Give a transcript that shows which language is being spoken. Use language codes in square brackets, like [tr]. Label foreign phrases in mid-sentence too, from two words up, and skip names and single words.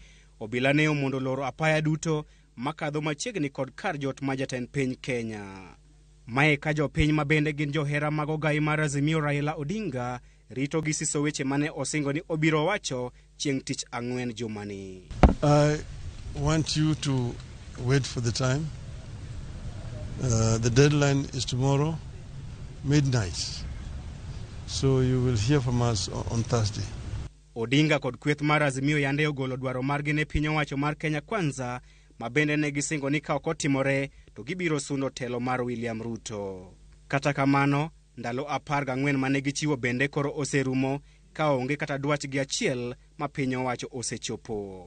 [luo] Obila ne omondo loro apaya duto makadho machiegni kod kar jot ma jatend piny Kenya. Mae ka jopiny mabende gin johera mag ogai mar Azimio Raila Odinga rito gi siso weche mane osingo ni obiro wacho chieng' tich ang'wen jumani. [en] I want you to wait for the time. The deadline is tomorrow, midnight. So you will hear from us on Thursday. [luo] Odinga kod kweth mar Azimio yande ogolo dwaro margi ne piny owacho mar Kenya Kwanza, ma bende ne gisingo ni ka ok otimore to gibiro sundo telo mar William Ruto. Kata kamano, ndalo 14 mane gichiwo bende koro oserumo ka onge kata dwachgi achiel ma piny owacho osechopo.